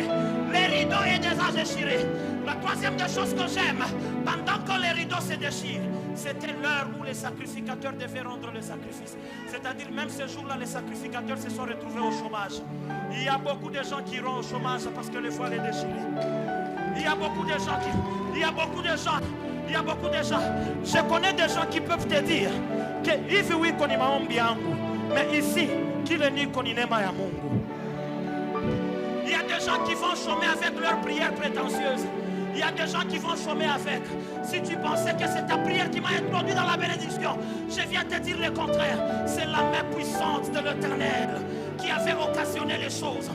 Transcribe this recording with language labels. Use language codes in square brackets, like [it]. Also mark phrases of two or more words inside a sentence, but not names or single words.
[fr] Le rideau est déjà déchiré. La troisième des choses que j'aime, pendant que les rideaux se déchirent, c'était l'heure où les sacrificateurs devaient rendre le sacrifice. C'est-à-dire même ce jour-là, les sacrificateurs se sont retrouvés au chômage. Il y a beaucoup de gens qui iront au chômage parce que le voile est déchiré. Il y a beaucoup de gens qui... Il y a beaucoup de gens... Il y a beaucoup de gens. Je connais des gens qui peuvent te dire que [sw] hivi wiko ni maombi yangu, [fr] mais ici, [sw] kile niko ni neema ya Mungu. [fr] Il y a des gens qui vont chômer avec leurs prières prétentieuses. Il y a des gens qui vont chômer avec. Si tu pensais que c'est ta prière qui m'a introduit dans la bénédiction, je viens te dire le contraire. C'est la main puissante de l'Éternel qui avait occasionné les choses.